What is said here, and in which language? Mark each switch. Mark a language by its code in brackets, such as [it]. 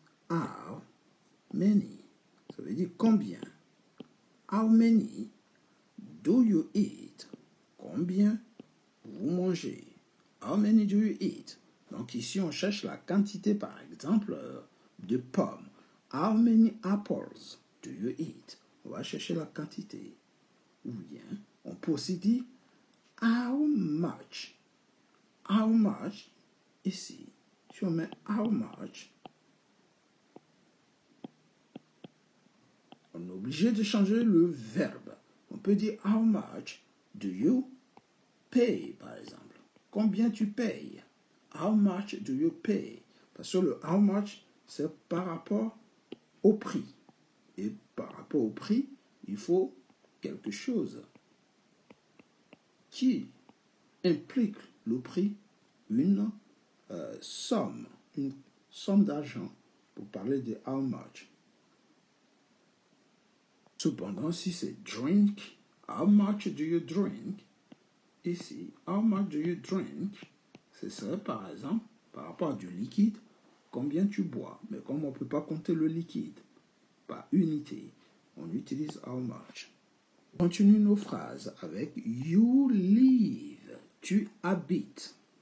[fr] How many, ça veut dire combien. [en] How many do you eat? [fr] Combien vous mangez? [en] How many do you eat? [fr] Donc ici on cherche la quantité par exemple de pommes. [en] How many apples do you eat? [fr] On va chercher la quantité. Ou bien on peut aussi dire how much. How much ici. Si on met how much, on est obligé de changer le verbe. On peut dire [en] how much do you pay, [fr] par exemple. Combien tu payes? [en] How much do you pay? [fr] Parce que le how much, c'est par rapport au prix. Et par rapport au prix, il faut quelque chose qui implique le prix, une somme d'argent pour parler de how much. Cependant, si c'est drink, [en] how much do you drink? Ici, how much do you drink? [fr] Ce serait par exemple, par rapport à du liquide, combien tu bois. Mais comme on ne peut pas compter le liquide par unité, on utilise how much. On continue nos phrases avec you live, tu habites.